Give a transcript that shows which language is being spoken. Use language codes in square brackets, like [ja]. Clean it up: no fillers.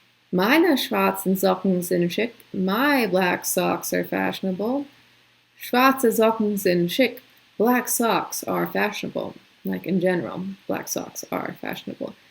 [de] Meine schwarzen Socken sind schick. [en] My black socks are fashionable. [de] Schwarze Socken sind schick. [en] Black socks are fashionable. Like in general, black socks are fashionable.